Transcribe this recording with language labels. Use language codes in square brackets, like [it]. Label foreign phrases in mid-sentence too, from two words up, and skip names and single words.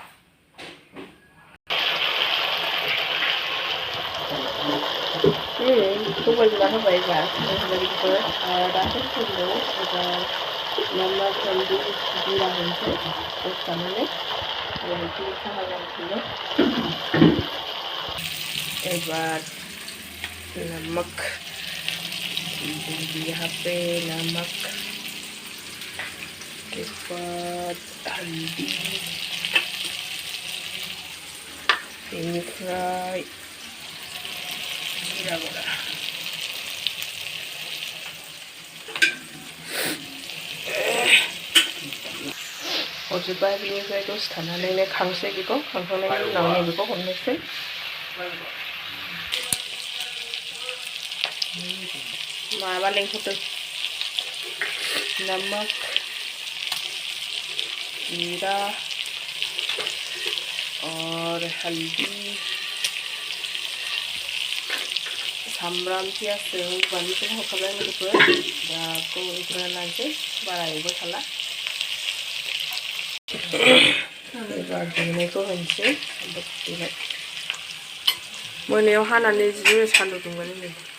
[brx] सबाय बिमा होबाय एबार बेफोर दासो फुदुंदों एबार मामा बानलु जिरा होनोसै दसेथानानै बेखौ साहा जानोसैनो [hi] एबार नमक यहाँ पे नमक के बाद हल्दी [brx] बेनिफ्राय जीरा बड़ा हरजोब्बाय बेनिफ्राय दसे थानानैनो खांसै बेखौ खांखांनायनि उनाव नैबेखौ हरनोसै माबा लेंहरदों [hi] नमक जीरा और हल्दी [brx] सामब्राम पियाज बानलुखौ होखाबाय लोगोफोर दाखौ एवग्रोना लानोसै बारा एवबाय थाला एबार देनायखौ होनोसै देबाय मोनायाव हानानै जि सान्दुं दुंबानो नै